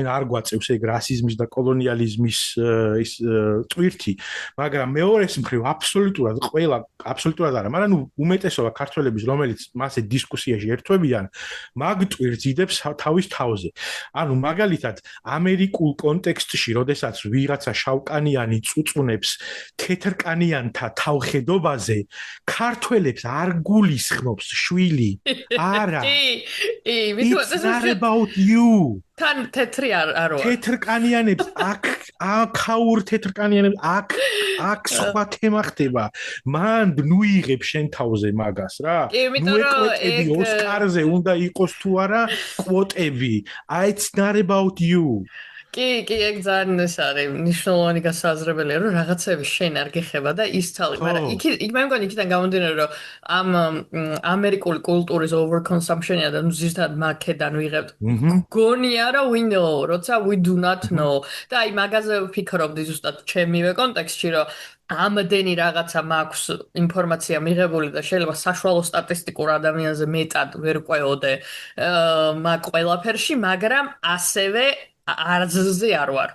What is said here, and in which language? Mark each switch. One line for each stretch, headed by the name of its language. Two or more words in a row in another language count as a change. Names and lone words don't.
Georgian: არ გვაწევს ეგ რასიზმის და კოლონიალიზმის ის ტვირთი მაგრამ მეორეს მხრივ აბსოლუტურად არა მაგრამ ნუ უმეტესობა ქართველების რომელიც მასე დისკუსიაში ერთვებიან მაგ ტვირთს იდებს თავის თავზე ანუ მაგალითად ამერიკულ კონტექსტში როდესაც ვიღაცა შავკანიანი წუწუნებს თეთრკანიანთა თავხედობაზე ქართველებს არ გულისხმობს შვილი არა
English: it's not about you
Georgian: თან თეთრი არო თეთრკანიანებს აქაურ თეთრკანიანებს აქ სხვა თემა ხდება მან ნუ იღებ შენ თავზე მაგას რა ნუ ეკვეტები ოსკარზე უნდა იყოს თუ არა კვოტები
English: it's not about you
Georgian: კი, ეგ ძალიან ეს არის მნიშვნელოვანი გასაზრებელია, რომ რაღაცები შენ არ გეხება და ის ცალი, მაგრამ იქ მე მგონი იქიდან გამომდინარე, რომ ამ ამერიკული კულტურის
English: over consumption-ია
Georgian: და ნუ ზუსტად მაქედან ვიღებთ. გონია რომ
English: we know, როცა we do not know.
Georgian: და აი მაგაზე ვფიქრობდი ზუსტად ჩემივე კონტექსტში, რომ ამდენი რაღაცა მაქვს ინფორმაცია მიღებული და შეიძლება საშუალო სტატისტიკურ ადამიანზე მეტად ვერ ყვეოდე მაგ ყველაფერში, მაგრამ ასევე არზზე არ ვარ.